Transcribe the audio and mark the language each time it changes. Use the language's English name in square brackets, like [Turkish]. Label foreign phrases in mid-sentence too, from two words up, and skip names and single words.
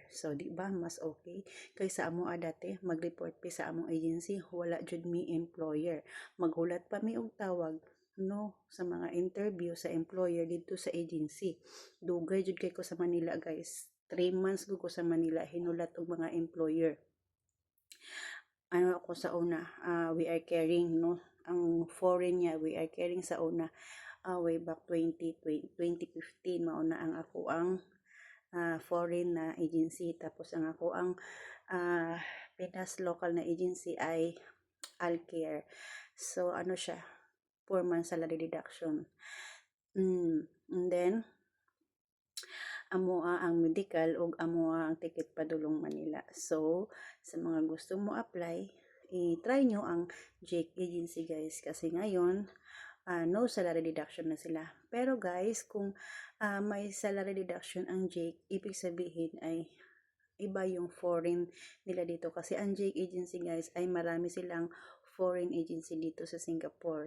[Cebuano] So di ba mas okay kaysa amo dati mag-report pa sa among agency, wala jud mi employer, maghulat pa mi og tawag no sa mga interview sa employer dito sa agency. Dugay jud kay ko sa Manila guys, 3 months ko sa Manila hinulat og mga employer. Ano ako sa una, we are caring no, ang foreign niya we are caring sa una, [English] way back [Cebuano] 2015 mao na ang ako ang foreign na agency, tapos ang ako ang Pinas local na agency ay Alcare. So ano siya, 4 months [English] salary deduction. [Cebuano] And then amoa ang medical ug amoa ang ticket padulong Manila. [Filipino] So sa mga gusto mo apply, i-try nyo ang Jake agency guys, kasi ngayon [English] no salary deduction [Filipino] na sila. Pero guys, kung may [English] salary deduction [Filipino] ang Jake, ibig sabihin ay iba yung foreign nila dito, kasi ang Jake agency guys ay marami silang [English] foreign agency [Filipino] dito sa Singapore.